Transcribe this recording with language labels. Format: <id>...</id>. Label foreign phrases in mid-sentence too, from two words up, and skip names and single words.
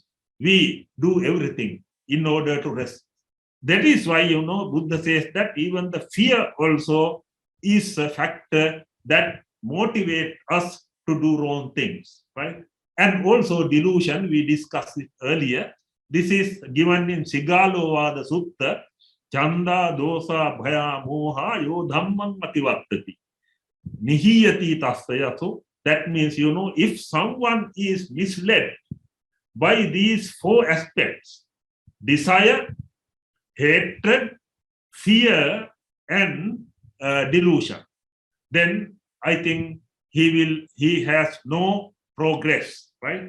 <en>We do everything in order to rest. That is why, Buddha says that even the fear also is a factor that motivates us to do wrong things, right? And also delusion, we discussed it earlier. This is given in</en> <pi>Sigalovada Sutta, Chanda, Dosa, Bhaya, Moha, Yo Dhammam Mativattati. Nihiyati Tasyato.</pi> <en>That means, if someone is misled by these 4 aspects, desire, hatred, fear, and delusion, then I think he has no progress, right?</en>